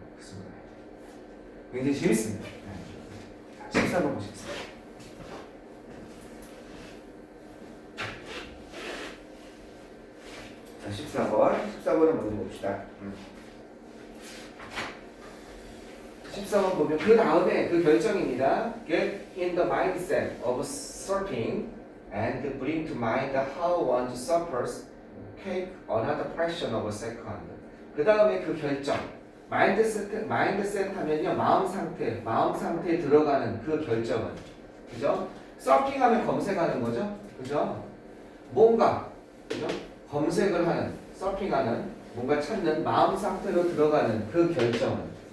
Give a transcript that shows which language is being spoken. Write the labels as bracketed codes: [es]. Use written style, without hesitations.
[ko] 그렇습니다. 굉장히 재밌습니다. 14번 보시겠습니다. 자, 14번을 먼저 봅시다. 14번 보면 그 다음에 그 결정입니다. [en] Get in the mindset of surfing and bring to mind how one suffers. Take another fraction of a second. [ko] 그 다음에 그 결정. 마인드셋 하면요 마음 상태에 들어가는 그 결정은, 그죠? 서핑하면 검색하는 거죠, 그죠? 뭔가, 그죠? 검색을 하는, 서핑하는, 뭔가 찾는 마음 상태로 들어가는 그 결정은.